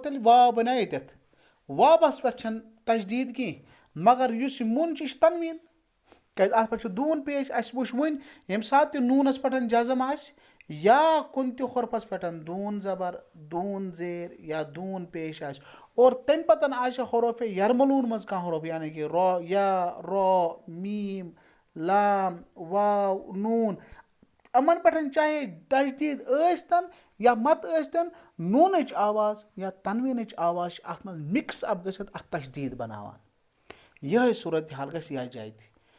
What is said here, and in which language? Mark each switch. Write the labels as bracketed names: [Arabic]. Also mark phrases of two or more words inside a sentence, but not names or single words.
[Kashmiri] تیٚلہِ واو بَنیٛو ییٚتٮ۪تھ واوَس پٮ۪ٹھ چھَنہٕ تجدیٖد کینٛہہ مگر یُس یہِ مُن چھُ یہِ چھُ تنویٖن کیٛازِ اَتھ پٮ۪ٹھ چھُ دوٗن پیش اَسہِ وٕچھ وٕنۍ ییٚمہِ ساتہٕ تہِ نوٗنَس پٮ۪ٹھ جزم آسہِ یا کُنہِ تہِ حرفَس پٮ۪ٹھ دوٗن زبر دوٗن زیر یا دوٗن پیش آسہِ اور تمہِ پَتہٕ آسہِ حروفے یرملوٗن منٛز کانٛہہ حروف یعنی کہِ را یا را میٖم لام واو نوٗن یِمَن پٮ۪ٹھ چاہے تجدیٖد ٲسۍتَن یا مَتہٕ ٲسۍتَن نوٗنٕچ آواز یا تنویٖنٕچ آواز چھِ اَتھ منٛز [English] mix up [Kashmiri] گٔژھِتھ اَتھ تجدیٖد بَناوان یِہوٚے صوٗرت حال گژھِ یَتھ جایہِ تہِ